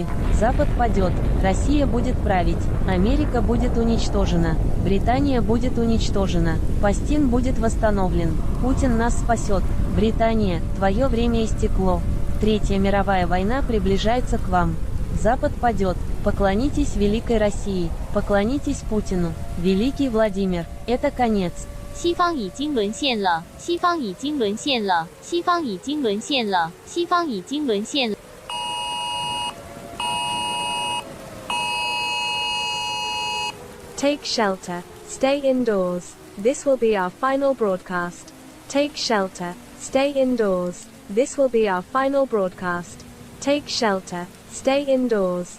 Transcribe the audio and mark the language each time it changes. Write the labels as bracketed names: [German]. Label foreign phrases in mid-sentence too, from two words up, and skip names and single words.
[Russian] Запад падет, Россия будет править, Америка будет уничтожена, Британия будет уничтожена, Палестин будет восстановлен, Путин нас спасет, Британия, твое время истекло. Третья мировая война приближается к вам. Запад падет, поклонитесь великой России, поклонитесь Путину, великий Владимир, это конец. [Chinese] 西方已经沦陷了，西方已经沦陷了，西方已经沦陷了，西方已经沦陷了。 [English] Take shelter, stay indoors. This will be our final broadcast. Take shelter, stay indoors. This will be our final broadcast. Take shelter, stay indoors.